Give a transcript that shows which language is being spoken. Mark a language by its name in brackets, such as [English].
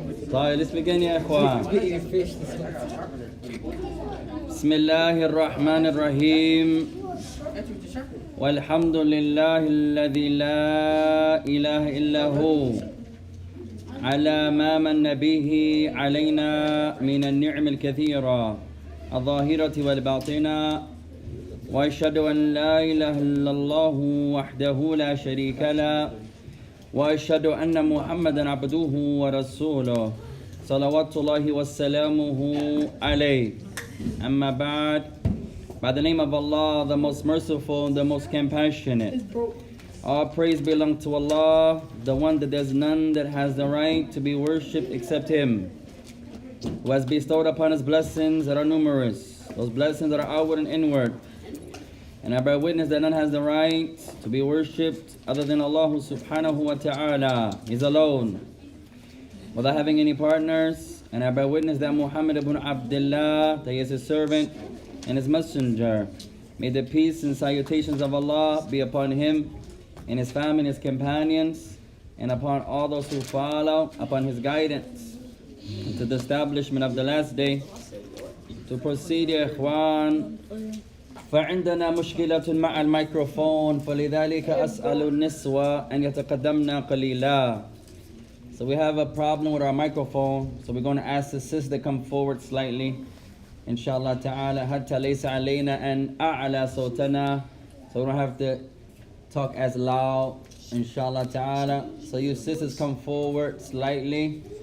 [English] طيب, let's begin, ya ikhwan. Eating fish this morning. [Arabic] بسم الله الرحمن الرحيم والحمد لله الذي لا إله إلا هو على ما من به علينا من النعم الكثيرة الظاهرة والباطنة وأشهد أن لا إله إلا الله وحده لا شريك له وأشهد أن محمدا عبده ورسوله صلوات الله وسلامه عليه. Amma ba'd. [English] By the name of Allah, the most merciful and the most compassionate. All praise belongs to Allah, the one that there's none that has the right to be worshipped except Him, who has bestowed upon us blessings that are numerous, those blessings that are outward and inward. And I bear witness that none has the right to be worshipped other than Allah subhanahu wa ta'ala. He's alone, without having any partners. And I bear witness that Muhammad ibn Abdullah, that he is his servant and his messenger. May the peace and salutations of Allah be upon him and his family and his companions, and upon all those who follow upon his guidance to the establishment of the last day. To proceed, [Arabic] ya ikhwan, فعندنا مشكلة مع الميكروفون فلذلك أسأل النسوة أن يتقدمنا قليلا. [English] So we have a problem with our microphone, so we're going to ask the sis to come forward slightly. [Arabic] Inshallah ta'ala, hatta laysa alayna an a'la sawtana. [English] So we don't have to talk as loud, inshallah ta'ala. So you sisters come forward slightly.